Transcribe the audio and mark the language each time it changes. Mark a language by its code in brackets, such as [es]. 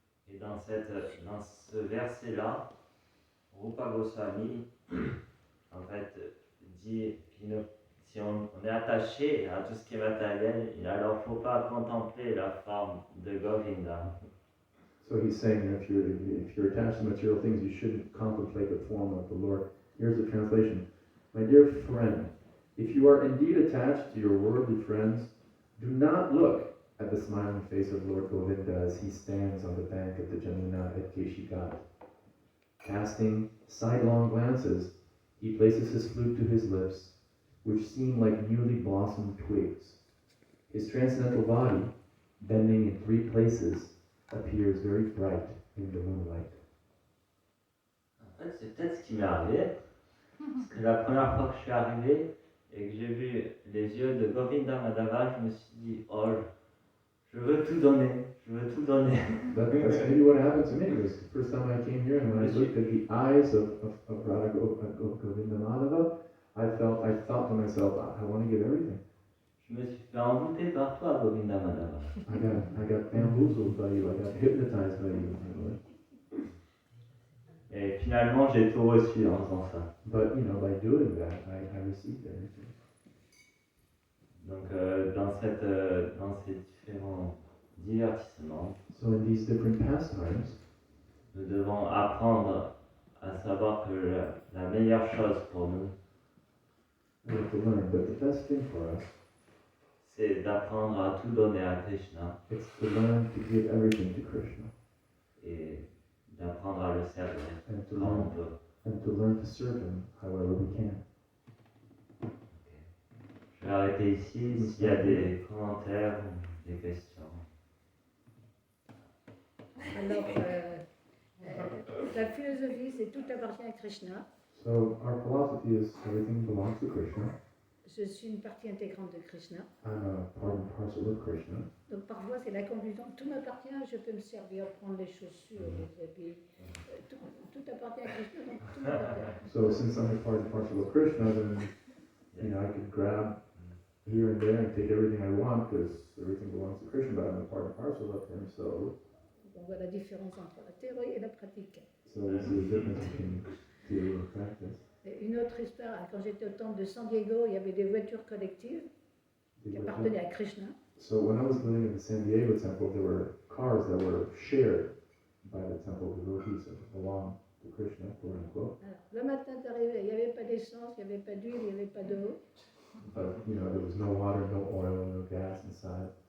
[fr] Et dans ce verset-là, Rupa Goswami, en fait, dit que si on est attaché à tout ce qui est matériel, alors il ne faut pas contempler la forme de Govinda. [en] So he's saying that if you're attached to material things, you shouldn't contemplate the form of the Lord. Here's the translation. My dear friend, If you are indeed attached to your worldly friends, do not look at the smiling face of Lord Govinda as he stands on the bank of the Jamuna at Keshigat. Casting sidelong glances, he places his flute to his lips, which seem like newly blossomed twigs. His transcendental body, bending in 3 places, appears very bright in the moonlight. [fr] En fait, c'est peut-être ce qui m'est arrivé, parce que la première fois que je suis arrivé et que j'ai vu les yeux de Govinda Madhava, je me suis dit, oh, je veux tout donner, je veux tout donner. [en] That's maybe what happened to me. It was the first time I came here, and when I looked at the eyes of Govinda Madhava, I thought to myself, I want to give everything. [fr] Je me suis fait envoûter par toi, Govinda Madhava. [en] I got bamboozled by you. I got hypnotized by you. [fr] Et finalement, j'ai tout reçu en faisant ça. [en] But by doing that, I received everything. [fr] Donc, dans ces différents divertissements, [en] So in these different pastimes, [fr] nous devons apprendre à savoir que la meilleure chose pour nous, [en] we have to learn that the best thing for us [fr] c'est d'apprendre à tout donner à Krishna [en] is to learn to give everything to Krishna [fr] et d'apprendre à le servir [en] and to [fr] quand on [en] learn [fr] peut. [en] and to learn to serve him however we can. [fr] Je vais arrêter ici s'il y a des commentaires ou des questions. Alors, la philosophie, c'est tout appartient à Krishna. [en] So our philosophy is everything belongs to Krishna. [fr] Je suis une partie intégrante de Krishna. [en] I'm a part and parcel of Krishna. [fr] Donc parfois, c'est la conclusion. Tout m'appartient, je peux me servir, prendre les chaussures, les habits. Tout appartient à Krishna, donc tout m'appartient. [en] So since I'm a part and parcel of Krishna, then I could grab here and there and take everything I want because everything belongs to Krishna, but I'm a part and parcel of him. So [fr] On voit la différence entre la théorie et la pratique. [en] this is the difference between theory and practice. [fr] Et une autre histoire, quand j'étais au temple de San Diego, il y avait des voitures collectives qui appartenaient à Krishna. [en] So when I was living in the San Diego temple, there were cars that were shared by the temple devotees that belong to Krishna, quote unquote. [fr] Alors, le matin, tu arrivais, il n'y avait pas d'essence, il n'y avait pas d'huile, il n'y avait pas d'eau. [en] But there was no water, no oil, no gas inside.